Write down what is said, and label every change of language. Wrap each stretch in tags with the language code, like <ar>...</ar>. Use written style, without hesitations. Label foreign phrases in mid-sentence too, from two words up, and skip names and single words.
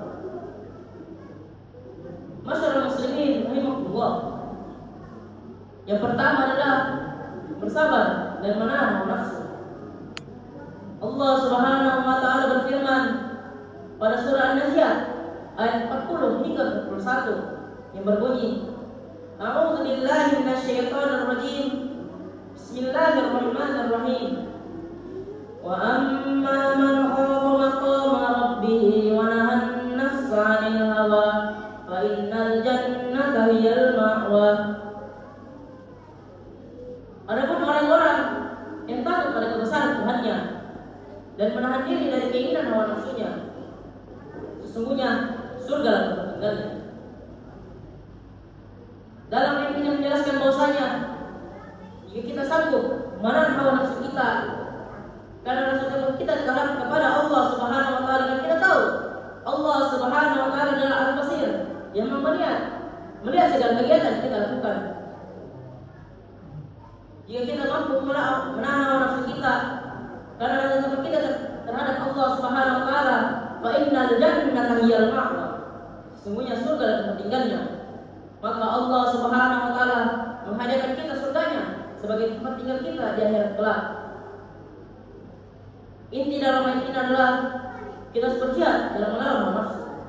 <id>Masyarakat muslimin rahimahullah. Yang pertama adalah bersabar dan menahan nafsu. Allah</id> <ar>سبحانه وتعالى</ar> <id>berfirman pada surah An-Nazi'at ayat 40 hingga 41 yang berbunyi,</id> <ar>أعوذ بالله من الشيطان الرجيم. بسم الله الرحمن الرحيم. وأما من خاف مقام ربه ونهى النفس عن الهوى فإن الجنة هي المأوى.</ar> <id>Adapun orang-orang yang takut pada kebesaran Tuhannya dan menahan diri dari keinginan hawa nafsunya, sesungguhnya surga adalah tempat tinggalnya. Dalam ayat ini menjelaskan bahwasanya jika kita sanggup menahan hawa nafsu kita, karena rasa takut kita terhadap kepada Allah</id> <ar>سبحانه وتعالى,</ar> <id>dan kita tahu Allah</id> <ar>سبحانه وتعالى</ar> <id>adalah Al-Basir yang melihat segala kegiatan yang kita lakukan. Jika kita mampu menahan hawa nafsu kita karena rasa takut kita terhadap Allah</id> <ar>سبحانه وتعالى, فإن الجنة هي المأوى.</ar> <id>Sesungguhnya surga adalah tempat tinggalnya. Maka Allah</id> <ar>سبحانه وتعالى</ar> <id>menghadiahkan kita surganya sebagai tempat tinggal kita di akhirat kelak. Inti dalam ayat ini adalah kita harus berjihad dalam melarang hawa nafsu.</id>